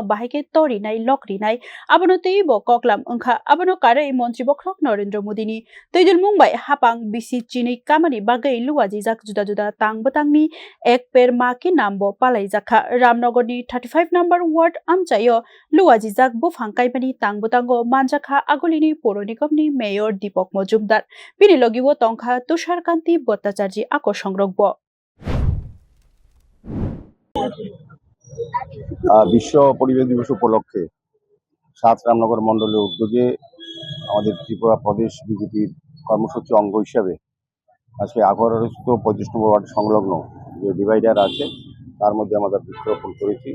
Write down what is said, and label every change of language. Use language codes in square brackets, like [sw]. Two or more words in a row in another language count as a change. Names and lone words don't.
[trp] bahaike torinai lokrinai abono teibo koklam wngkha abono karei mantri bokrok Narendra Modini tuidulmung bai hapang bisi chini kamani bagui luwaji jak juda tangbutangni ek per maki nambo palai jakha Ramnagarni 35 number ward amchayo luwaji jak bufang kaimani tangbutango manjakha agolini পৌর নিগমনি মেয়র দীপক মজুমদার বিনি লগিও তংখা তুষারকান্তি ভট্টাচার্য আকো সংরক্ষ [bn] বিশ্ব পরিবেশ দিবস উপলক্ষে ৭ রামনগর মণ্ডলের উদ্যোগে আমাদের ত্রিপুরা প্রদেশ বিজেপির কর্মসূচি অঙ্গ হিসাবে আজকে আগরস্থ ৩৫ নম্বর ওয়ার্ড সংলগ্ন যে ডিভাইডার আছে তার মধ্যে আমরা বৃক্ষরোপণ করেছি।